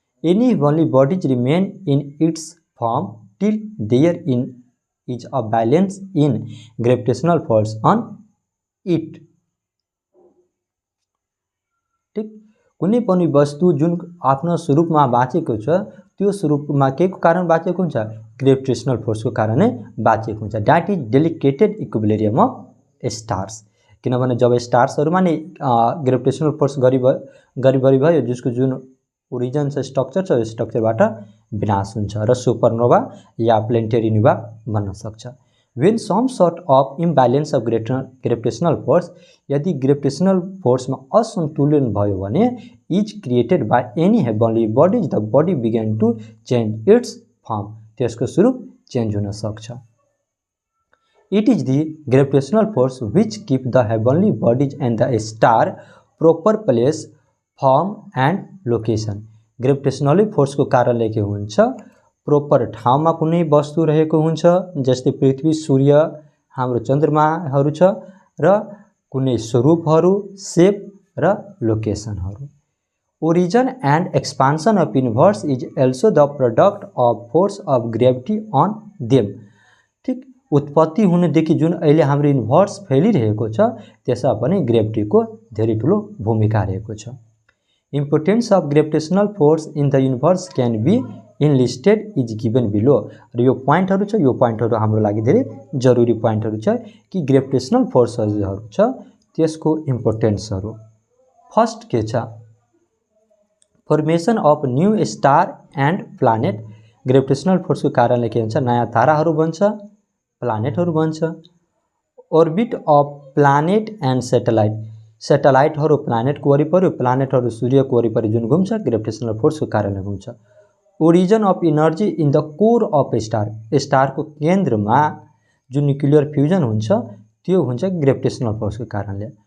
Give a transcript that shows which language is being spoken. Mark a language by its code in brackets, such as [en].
[en] Any heavenly bodies remain in its form till there in is a balance in gravitational force on it, ठीक। [ne] कुनै पनि वस्तु जुन आफ्नो स्वरूपमा बाँचेको छ त्यो स्वरूपमा के को कारण बाँचेको हुन्छ, ग्रेविटेशनल फोर्सको कारणै बाँचेको हुन्छ। [en] That is delicated equilibrium of stars. [ne] किनभने जब स्टार्सहरूमा नै ग्रेविटेशनल फोर्स गरी भयो जसको जुन ओरिजिन चाहिँ स्ट्रक्चर छ, यो स्ट्रक्चरबाट विनाश हुन्छ र सुपरनोवा या प्लेनेटरी नोवा बन्न सक्छ। [en] When some sort of imbalance of gravitational force, [ne] यदि ग्रेविटेशनल फोर्समा असन्तुलन भयो भने [en] is created by any heavenly bodies the body began to change its form, [ne] त्यसको स्वरूप चेन्ज हुन सक्छ। [en] It is the gravitational force which keep the heavenly bodies and the star proper place form and location. [ne] Gravitational फोर्सको कारणले के हुन्छ, proper ठाउँमा कुनै वस्तु रहेको हुन्छ, जस्तै पृथ्वी, सूर्य, हाम्रो चन्द्रमाहरू छ, र कुनै स्वरूपहरू, सेप र लोकेसनहरू। [en] Origin and expansion of universe is also the product of force of gravity on them. [ne] ठिक, उत्पत्ति हुनेदेखि जुन अहिले हाम्रो युनिभर्स फैलिरहेको छ त्यसमा पनि ग्रेभिटीको धेरै ठुलो भूमिका रहेको छ। [en] Importance of gravitational force in the universe can be enlisted is given below. [ne] र यो पोइन्टहरू छ, यो पोइन्टहरू हाम्रो लागि धेरै जरुरी पोइन्टहरू छ कि ग्रेविटेशनल फोर्सहरू छ त्यसको इम्पोर्टेन्सहरू। [en] First के छ, formation of new star and planet. [ne] Gravitational फोर्सको कारणले के हुन्छ, नयाँ ताराहरू बन्छ, प्लानेटहरू बन्छ। [en] orbit of planet and satellite, [ne] सेटेलाइटहरू प्लानेटको वरिपरि, प्लानेटहरू सूर्यको वरिपरि जुन घुम्छ ग्रेविटेशनल फोर्सको कारणले घुम्छ। [en] origin of energy in the core of star, [ne] स्टारको केन्द्रमा जुन न्युक्लियर फ्युजन हुन्छ त्यो हुन्छ ग्रेविटेशनल फोर्सको कारणले।